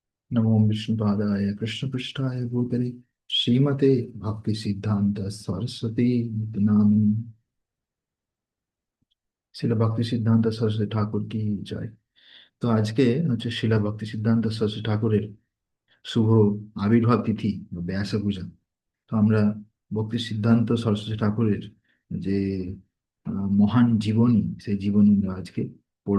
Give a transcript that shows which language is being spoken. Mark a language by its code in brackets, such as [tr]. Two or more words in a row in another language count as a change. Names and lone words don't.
[sa] नमो विष्णुपादाय कृष्णपृष्ठाय भूतले श्रीमते भक्ति सिद्धांत सरस्वती नामिनी। [bn] শিলা ভক্তি সিদ্ধান্ত সরস্বতী ঠাকুর কি জয়। তো আজকে হচ্ছে শিলা ভক্তি সিদ্ধান্ত সরস্বতী ঠাকুরের শুভ আবির্ভাব তিথি বা ব্যাস পূজা। তো আমরা ভক্তি সিদ্ধান্ত সরস্বতী ঠাকুরের যে মহান জীবনী, সেই জীবনী আমরা আজকে পড়ব।